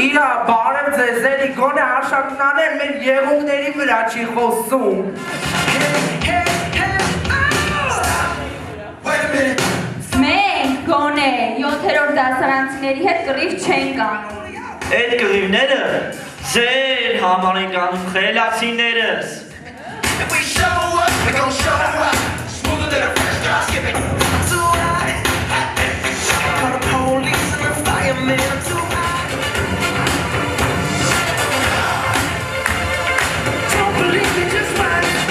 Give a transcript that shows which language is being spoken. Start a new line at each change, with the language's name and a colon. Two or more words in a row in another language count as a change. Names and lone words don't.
Armenian: Իրա, բարև ձեզ, էլի գոնե արշակնաներ մեր եղունգների վրա չի խոսում։ Մենք գոնե 7-րդ դասարանցիների հետ կռիվ չենք անում։ Այդ կռիվները ձեր համար ենք անում խելացիներս։
English: We show up, we gon' show up. Smoother than a fresh drop skipping. I'm too hot. Call the police and the fireman. I'm too hot. Don't believe me, just watch.